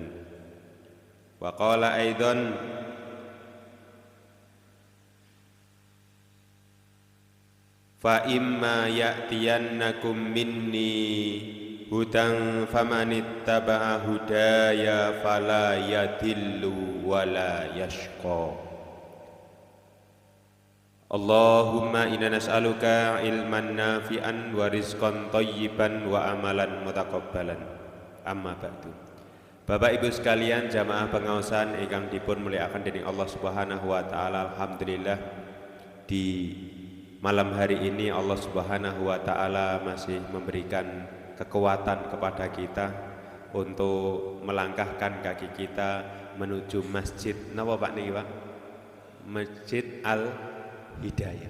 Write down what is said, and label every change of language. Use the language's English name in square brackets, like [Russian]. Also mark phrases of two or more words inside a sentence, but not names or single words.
[Arabic] وقال أيضا فإما يأتينكم مني هدى فمن اتبع هداي فلا يضل ولا يشقى. اللهم إنا نسألك علما نافعا ورزقا طيبا وعملا متقبلا. أما بعد. [Javanese] Bapak Ibu sekalian, jamaah pengaosan ingkang dipun mulyakaken dening Allah [Arabic] سبحانه وتعالى, [Indonesian] alhamdulillah di malam hari ini Allah [Arabic] سبحانه وتعالى [Indonesian] masih memberikan kekuatan kepada kita untuk melangkahkan kaki kita menuju masjid. [Javanese] Napa Pak niki Pak? Masjid Al-Hidayah.